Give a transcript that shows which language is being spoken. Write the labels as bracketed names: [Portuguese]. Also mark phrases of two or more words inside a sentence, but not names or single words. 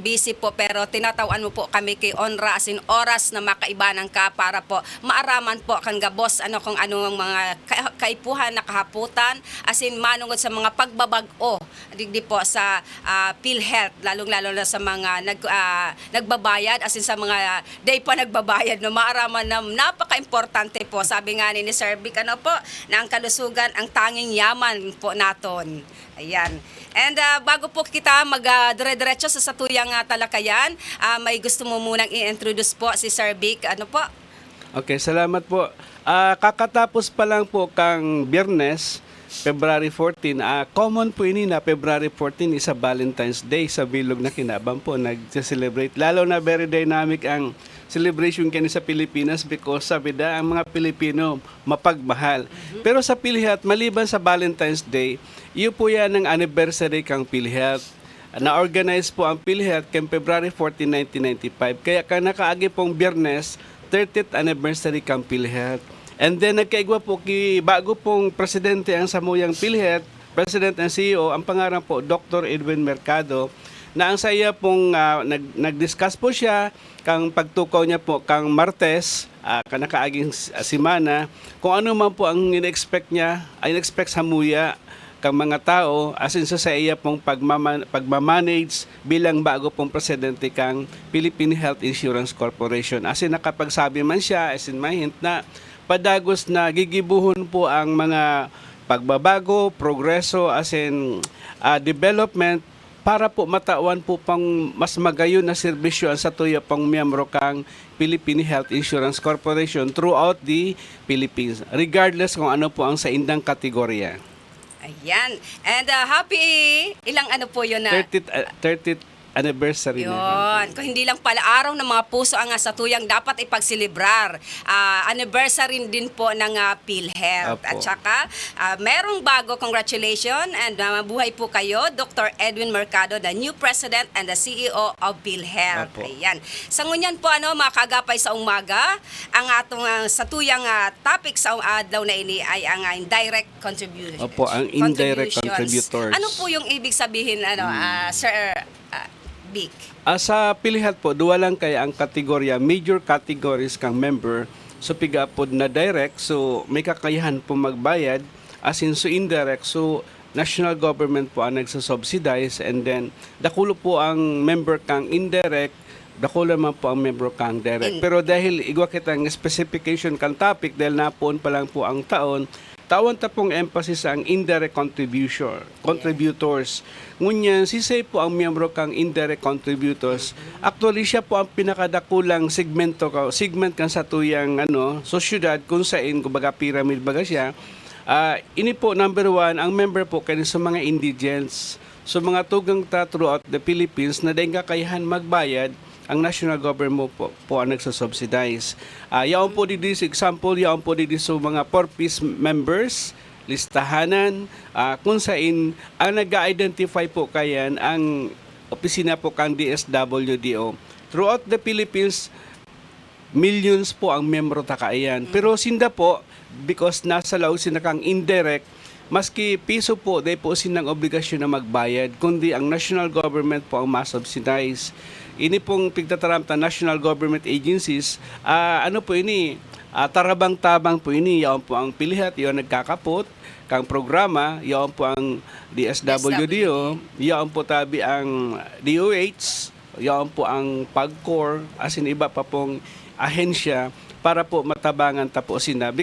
[Bikol] busy po pero tinatawan mo po kami kay Onra asin oras na makaibanan ka para po maaraman po kang gabos kung ano ang mga kaipuhan na kahaputan asin manungod sa mga pagbabago digdi po sa PhilHealth, lalong-lalo na sa mga nagbabayad asin sa mga day pa nagbabayad no maaraman na napaka-importante po sabi nga ni Sir Vic po na [Filipino] ang kalusugan ang tanging yaman [Bikol] po naton. Ayan. And bago po kita mag-dire-diretso sa satuyang talakayan, may gusto mo munang i-introduce po si Sir Vic. Ano po? Okay, salamat po. Kakatapos pa lang po kang Biyernes, February 14, common po ini na February 14 [English] is a Valentine's Day [Bikol] sa bilog na kinabang po nag-celebrate. Lalo na [English] very dynamic [Bikol] ang celebration kani sa Pilipinas because sabi da ang mga Pilipino mapagmahal. Pero sa PhilHealth, maliban sa Valentine's Day, iyo po yan ang anniversary kang PhilHealth. Na-organize po ang PhilHealth kang February 14, 1995. Kaya ka nakaagi pong Biyernes, 30th anniversary kang PhilHealth. And then nagkaigwa po bago pong presidente ang samuyang PhilHealth, [English] President and CEO, [Bikol] ang pangalan po Dr. Edwin Mercado, na ang saya pong nag-discuss po siya kang pagtukaw niya po kang Martes, kanakaaging simana, kung ano man po ang in-expect niya, in-expect sa muya kang mga tao asin sa iya pong pagmamanage bilang bago pong presidente kang Philippine Health Insurance Corporation. Asin nakapagsabi man siya, asin may hint na padagos na gigibuhon po ang mga pagbabago, progreso, asin development para po matawan po pang mas magayon na serbisyo sa tuya pang miyembro kang Philippine Health Insurance Corporation [English] throughout the Philippines, [Bikol] regardless kung ano po ang sa indang kategorya. Ayan. [Filipino] And happy, ilang ano po yun na? 30th anniversary na. Yun. Kung hindi lang pala araw ng mga puso ang sa tuyang dapat ipagsilibrar. Anniversary din po ng PhilHealth. [Bikol] Apo. [Filipino] At saka, merong bago, [English] congratulations and [Filipino] mabuhay po kayo, Dr. Edwin Mercado, [English] the new President and the CEO of PhilHealth. [Bikol] Apo. Ayan. Sa ngunyan po, mga kagapay sa umaga, ang atong sa tuyang topic sa adlaw na ini ay ang indirect contribution. [Filipino] Opo, ang indirect [English] contributions. contributors. [Filipino] Ano po yung ibig sabihin, Sir Vic? [Bikol] Sa PhilHealth po, duwa lang kaya ang kategorya, [English] major categories [Bikol] kang member. So pigapod na direct, so may kakayahan po magbayad. As in, so indirect, so [English] national government [Bikol] po ang nagsasubsidize. And then, dakulo po ang member kang indirect, dakulo naman po ang member kang direct. Pero dahil igwa kitang specification kang topic, dahil napoon pa lang po ang taon, tawon ta pong emphasis ang indirect contributors. Ngunyan, sisay po ang miyembro kang indirect contributors. Actually, siya po ang pinakadakulang segment kan sa tuyang sosyudad kung saan, kumbaga pyramid baga siya. Ini po, number 1, ang member po kayo sa mga indigents. So mga tugang ta [English] throughout the Philippines [Bikol] na dahil kakayahan magbayad, ang [English] national government [Bikol] po ang nagsasubsidize. Yaon po dito sa example, yaon po dito sa mga [English] 4-piece members, [Bikol] listahanan, kung saan ang nag-identify po kayan ang opisina po kang DSWDO. [English] Throughout the Philippines, [Bikol] millions po ang membro takaayan. Pero sinda po, because nasa law sina kang indirect, maski piso po, dahil po sinang obligasyon na magbayad, kundi ang [English] national government [Bikol] po ang masubsidize. Ini pong pigtataramta [English] national government agencies, [Bikol] tarabang-tabang po ini, yaon po ang PhilHealth, yaon nagkakapot, kang programa, yaon po ang DSWDO, yaon po tabi ang DOH, yaon po ang PAGCOR, as in iba pa pong ahensya, para po matabangan tapusin na.